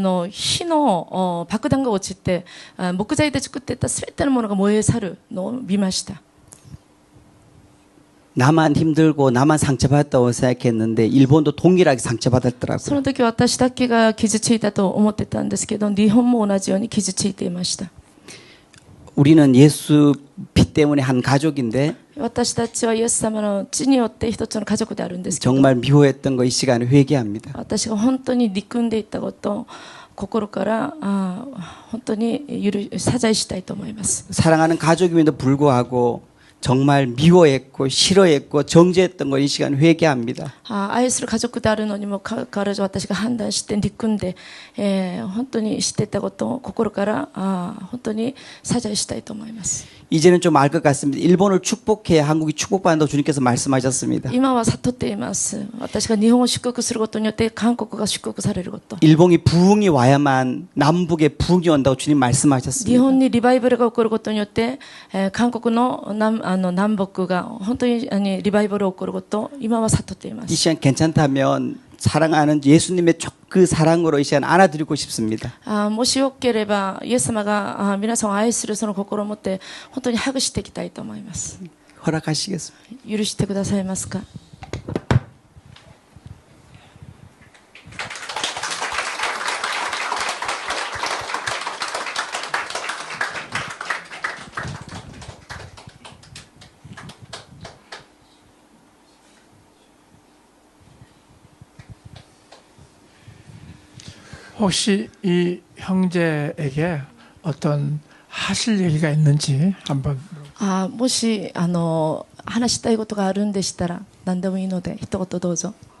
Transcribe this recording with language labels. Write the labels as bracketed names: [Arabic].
[Japanese] 火の爆弾が落ちて、木材で作っていたすべてのものが燃え去るのを見ました。 [Korean] 나만 힘들고 나만 상처받았다고 생각했는데 일본도 동일하게 상처받았더라고요. [Japanese] その時私だけが傷ついたと思ってたんですけど、日本も同じように傷ついていました。 [Korean] 우리는 예수 피 때문에 한 가족인데 [Japanese] 私たちはイエス様の血によって一つの家族であるんですけど、 [Korean] 정말 미워했던 거 이 시간에 회개합니다. [Japanese] 私が本当に憎んでいたことを心から本当に謝罪したいと思います。 [Korean] 사랑하는 가족임에도 불구하고 정말 미워했고 싫어했고 정죄했던 거 이 시간 회개합니다. [Japanese] 愛する家族であるのにもかかわらず私が判断して憎んで、本当に知っていたことを心から本当に謝罪したいと思います。 [Korean] 이제는 좀 알 것 같습니다. 일본을 축복해야 한국이 축복받는다고 주님께서 말씀하셨습니다. [Japanese] 今は悟っています。私が日本を祝福することによって韓国が祝福されること。 [Korean] 일본이 부흥이 와야만 남북에 부흥이 온다고 주님 [Japanese] 日 [Korean] 말씀하셨습니다. [Japanese] 本にリバイバルが起こることによって、韓国の南北が本当にリバイバルが起こることを今は悟っていま [Korean] 이 [Japanese] す。 [Korean] 시간 괜찮다면 사랑하는 예수님의 그 사랑으로 이 시간 안아드리고 싶습니다. [Japanese] もしよければイエス様が皆さんを愛するその心を持って本当にハグしていきたいと思います。 [Korean] 허락하시겠습니다. [Japanese] 許してくださいますか。 [Korean] 혹시 이 형제에게 어떤 하실 얘기가 있는지 한번 [Japanese] もし話したいことがあるんでしたら何でもいいので一言どうぞ。